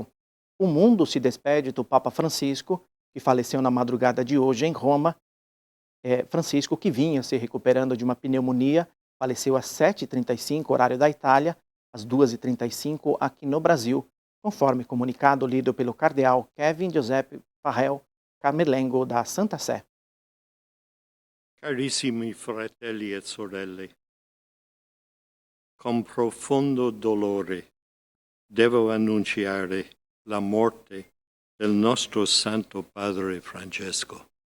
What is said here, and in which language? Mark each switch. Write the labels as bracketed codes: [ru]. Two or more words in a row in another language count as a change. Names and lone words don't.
[pt] O mundo se despede do Papa Francisco, que faleceu na madrugada de hoje em Roma. Francisco, que vinha se recuperando de uma pneumonia, faleceu às 7h35, horário da Itália, às 2h35 aqui no Brasil, conforme comunicado lido pelo cardeal Kevin Giuseppe Farrell Carmelengo da Santa Sé. [it] Carissimi fratelli e sorelle, con profondo dolore devo annunciare la morte del nostro Santo Padre Francesco.